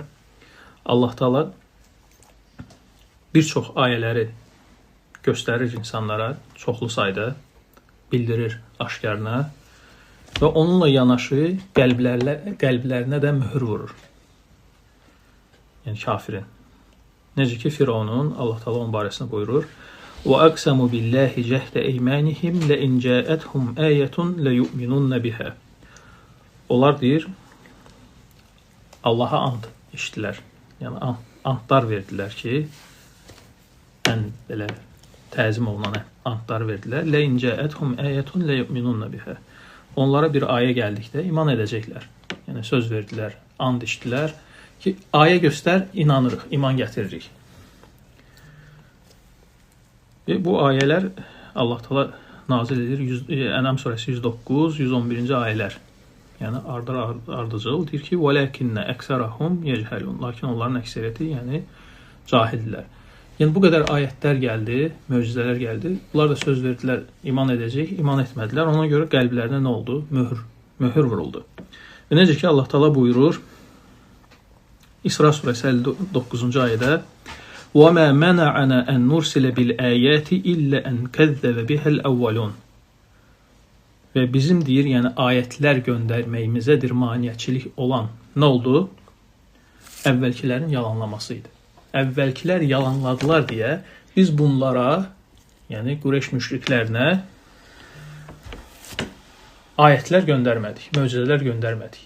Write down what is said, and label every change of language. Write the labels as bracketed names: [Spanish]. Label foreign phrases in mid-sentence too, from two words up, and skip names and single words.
[Azerbaijani] Allah Taala bir çox ayələri göstərir insanlara, çoxlu sayda bildirir aşkarına. Və onunla yanaşı qəlblərinə də mühür vurur. Yəni kafirin. Necə ki Firavunun, Allah Taala onun barəsində buyurur: [Arabic] "وأقسموا بالله جهد أيمانهم لئن جاءتهم آية ليؤمنن بها." [Azerbaijani] Onlar deyir, Allaha and içdilər. Yəni andlar verdilər ki, ən belə təzim olunan andlar verdilər. [Arabic] لئن جاءتهم آية ليؤمنن بها. [Azerbaijani] Onlara bir ayə gəldikdə iman edəcəklər. Yəni söz verdilər, and içdilər ki, ayə göstər, inanırıq, iman gətiririk. Bu ayələr Allah Taala nazil edir. Ənam surəsi 109, 111-ci ayələr. Yəni ardıcıl deyir ki, [Arabic] "ولكن أكثرهم يجهلون." [Azerbaijani] Lakin onların əksəriyyəti yəni cahildirlər. Yəni bu qədər ayətlər gəldi, möcüzələr gəldi. Bunlar da söz verdilər, iman edəcək, iman etmədilər. Ona görə qəlblərinə nə oldu? Möhür vuruldu. Və necə ki Allah Taala buyurur İsra surəsi 59-cu ayədə: [Arabic] "وما منعنا أن نرسل بالآيات إلا أن كذب بها الأولون." [Azerbaijani] Və bizim deyir, yəni ayətlər göndərməyimizədir maneəçilik olan nə oldu? Əvvəlkilərin yalanlaması idi. Əvvəlkilər yalanladılar deyə biz bunlara, yəni Qureyş müşriklərinə ayətlər göndərmədik, möcüzələr göndərmədik.